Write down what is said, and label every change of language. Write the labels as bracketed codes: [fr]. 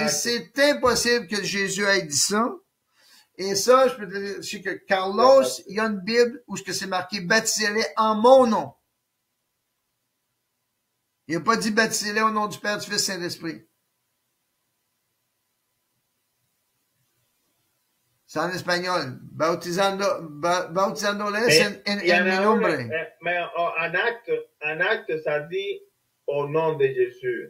[fr] et c'est impossible que Jésus ait dit ça. Et ça, je peux te dire, je sais que Carlos, il y a une Bible où c'est marqué « Baptisez-les en mon nom ». Il n'a pas dit « Baptisez-les au nom du Père, du Fils et de l'Esprit ». C'est en espagnol. [es] Bautizándoles en mi nombre. [fr] Mais en acte, ça dit au nom de Jésus.